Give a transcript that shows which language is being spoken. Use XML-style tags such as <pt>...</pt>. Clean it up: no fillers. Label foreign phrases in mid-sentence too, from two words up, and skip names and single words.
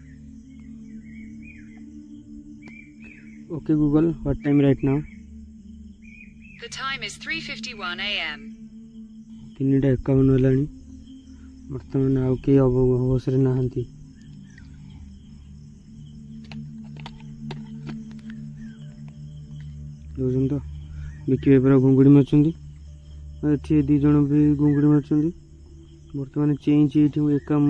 <en>Okay Google, what time right now? Time is 3:51 a.m.</en> <or>3:51 ହେଲାଣି ବର୍ତ୍ତମାନ ଆଉ କେହି ଅବସରରେ ନାହାନ୍ତି। ଦେଖୁଛନ୍ତି ତ ବିକି ଭାଇ ପୁରା ଘୁଙ୍ଗୁଡ଼ି ମାରୁଛନ୍ତି। ଏଠି 2 ଜଣ ବି ଘୁଙ୍ଗୁଡ଼ି ମାରୁଛନ୍ତି। ବର୍ତ୍ତମାନ ଚେଇଁଛି ଏଇଠି ଏକା ମୁଁ।</or>